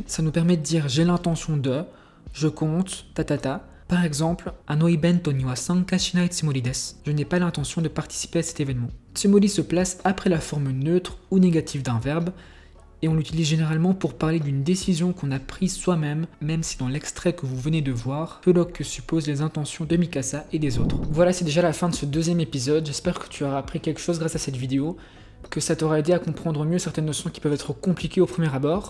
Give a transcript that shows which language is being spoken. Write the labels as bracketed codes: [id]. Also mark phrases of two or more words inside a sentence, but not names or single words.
[fr] Ça nous permet de dire j'ai l'intention de, je compte, tatata. Par exemple, [ja] あのイベントには参加しないつもりです. [fr] Je n'ai pas l'intention de participer à cet événement. Tsumori se place après la forme neutre ou négative d'un verbe, et on l'utilise généralement pour parler d'une décision qu'on a prise soi-même, même si dans l'extrait que vous venez de voir, peu que supposent les intentions de Mikasa et des autres. Voilà, c'est déjà la fin de ce deuxième épisode. J'espère que tu auras appris quelque chose grâce à cette vidéo, que ça t'aura aidé à comprendre mieux certaines notions qui peuvent être compliquées au premier abord.